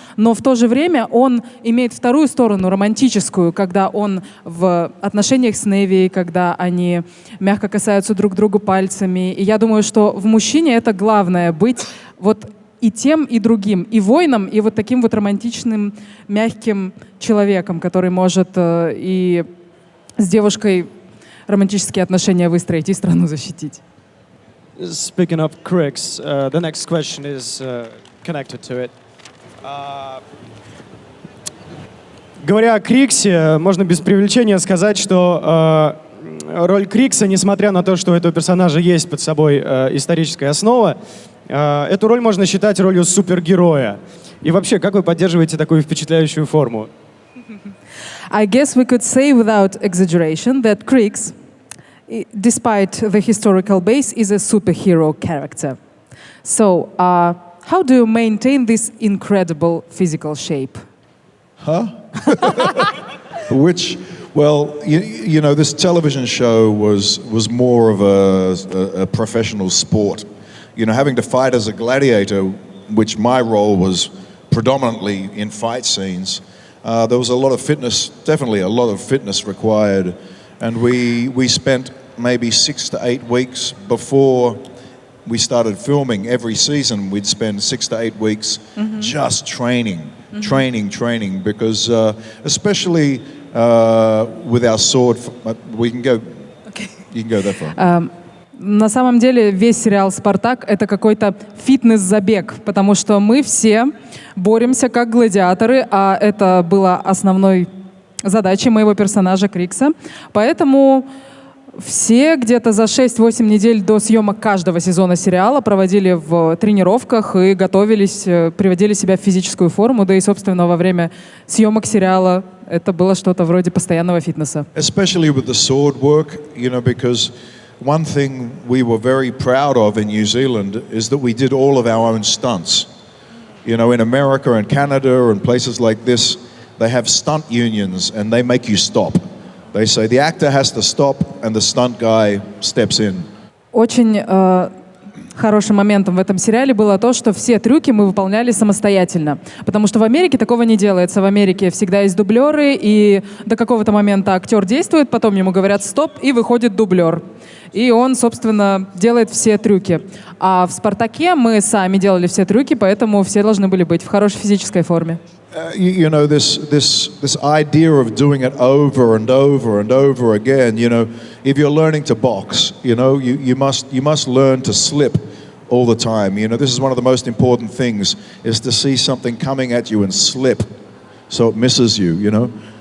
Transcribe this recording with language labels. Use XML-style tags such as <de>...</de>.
<ru>Но в то же время он имеет вторую сторону, романтическую, когда он в отношениях с Невией, когда они мягко касаются друг друга пальцами. И я думаю, что в мужчине это главное — быть вот и тем, и другим, и воином, и вот таким вот романтичным, мягким человеком, который может и с девушкой романтические отношения выстроить и страну защитить.</ru> <en>Speaking of Crix, the next question is connected to it.</en> <ru>Говоря о Криксе, можно без преувеличения сказать, что роль Крикса, несмотря на то, что у этого персонажа есть под собой историческая основа, эту роль можно считать ролью супергероя. И вообще, как вы поддерживаете такую впечатляющую форму?</ru> <en>I guess we could say without exaggeration that Crix, despite the historical base, is a superhero character. So, how do you maintain this incredible physical shape? Which, well, you know, this television show was more of a professional sport. You know, having to fight as a gladiator, which my role was predominantly in fight scenes, there was a lot of fitness, definitely a lot of fitness required. And we spent maybe 6 to 8 weeks before we started filming. Every season we'd spend 6 to 8 weeks just training, training, because especially with our sword, we can go, you can go that far.</en> <ru>На самом деле весь сериал «Спартак» — это какой-то фитнес-забег, потому что мы все боремся как гладиаторы, а это было основной задачей моего персонажа Крикса. Поэтому все где-то за 6-8 недель до съемок каждого сезона сериала проводили в тренировках и готовились, приводили себя в физическую форму, да и, собственно, во время съемок сериала это было что-то вроде постоянного фитнеса.</ru> <en>Especially with the sword work, you know, because one thing we were very proud of in New Zealand is that we did all of our own stunts. You know, in America and Canada and places like this, they have stunt unions and they make you stop. They say the actor has to stop and the stunt guy steps in.</en> <ru>Очень хорошим моментом в этом сериале было то, что все трюки мы выполняли самостоятельно. Потому что в Америке такого не делается. В Америке всегда есть дублеры, и до какого-то момента актер действует, потом ему говорят «стоп», и выходит дублер. И он, собственно, делает все трюки. А в «Спартаке» мы сами делали все трюки, поэтому все должны были быть в хорошей физической форме.</ru> <en>You know, this idea of doing it over and over and over again, you know, if you're learning to box, you know, you must learn to slip all the time. You know, this is one of the most important things, is to see something coming at you and slip so it misses you, you know.</en>